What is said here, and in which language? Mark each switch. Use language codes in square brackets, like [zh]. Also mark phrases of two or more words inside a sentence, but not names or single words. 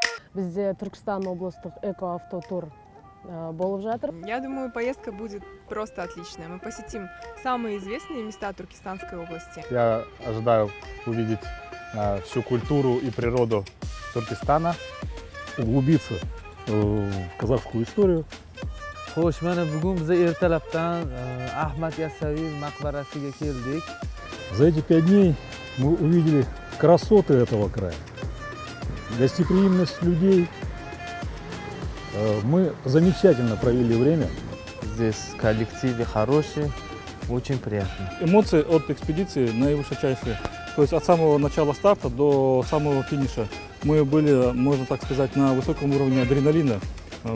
[kk] Бізде Түркістан облыстық экоавтотур болып жатыр. [ru] Я думаю, поездка будет просто отличная. Мы посетим самые известные места Туркестанской области. Я ожидаю увидеть всю культуру и природу Туркестана. Углубиться в казахскую историю. [uz] Xo'sh, mana bugun biz ertalabdan Ahmad Yassaviy maqbarasiga keldik. [ru] За эти 5 дней мы увидели красоты этого края, гостеприимность людей. Мы замечательно провели время. Здесь коллективы хорошие, очень приятно. Эмоции от экспедиции наивысочайшие. То есть от самого начала старта до самого финиша мы были, можно так сказать, на высоком уровне адреналина.